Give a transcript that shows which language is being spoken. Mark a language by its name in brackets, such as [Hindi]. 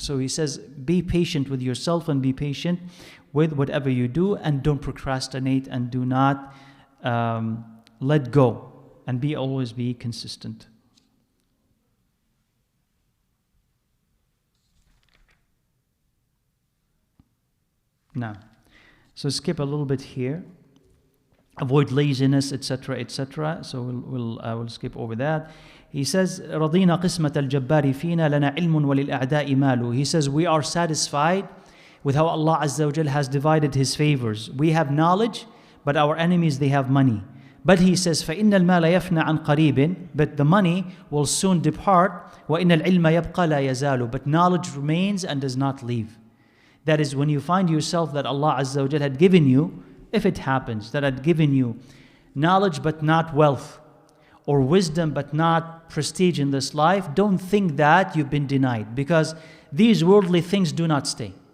[English] So he says, be patient with yourself and be patient with whatever you do, and don't procrastinate, and do not let go, and always be consistent. Now, so skip a little bit here. Avoid laziness, etc., etc. So I will skip over that. He says, [Arabic] رَضِينَا قِسْمَةَ الْجَبَّارِ فِينَا لَنَا عِلْمٌ وَلِلْأَعْدَاءِ مَالُ. [English] He says, we are satisfied with how Allah Azza wa Jal has divided His favors. We have knowledge, but our enemies, they have money. But he says, [Arabic] فَإِنَّ الْمَالَ يَفْنَى عَنْ قَرِيبٍ. [English] But the money will soon depart. [Arabic] وَإِنَّ الْعِلْمَ يَبْقَى لَا يَزَالُ. [English] But knowledge remains and does not leave. That is, when you find yourself that Allah Azza wa Jal had given you, if it happens, that had given you knowledge but not wealth, or wisdom but not prestige in this life, don't think that you've been denied, because these worldly things do not stay.